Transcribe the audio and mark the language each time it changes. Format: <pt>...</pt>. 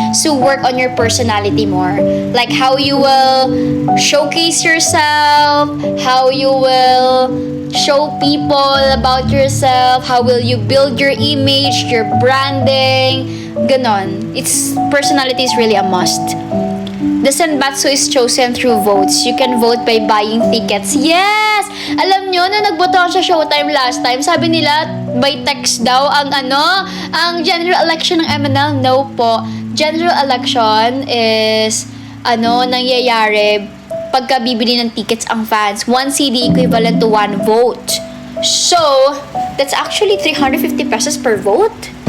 <en>So work on your personality more. Like how you will showcase yourself, how you will show people about yourself, how will you build your image, your branding, ganon. Personality is really a must. The Senbatsu is chosen through votes. You can vote by buying tickets. Yes!</en> <tl>Alam nyo, na nagboto ako sa Showtime last time, sabi nila, by text daw ang ang general election ng MNL. No po. General election is, nangyayari pagka bibili ng tickets ang fans.</tl> <en>1 CD equivalent to 1 vote. So, that's actually 350 pesos per vote.</en>